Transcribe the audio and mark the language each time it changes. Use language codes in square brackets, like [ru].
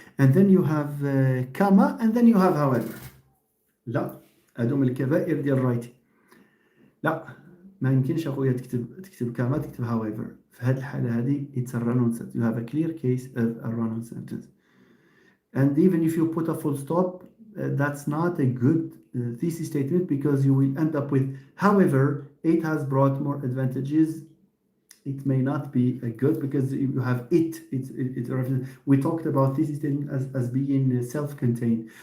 [en] And then you have comma, and then you have however. [ar] لا هادو من الكبائر ديال الرايتي. لا ما يمكنش اخويا تكتب كما تكتب however. في هذه الحاله هذه [en] it's a run-on sentence. You have a clear case of a run-on sentence. And even if you put a full stop, that's not a good thesis statement, because you will end up with however it has brought more advantages. It may not be a good, because you have it's we talked about thesis statement as being self-contained.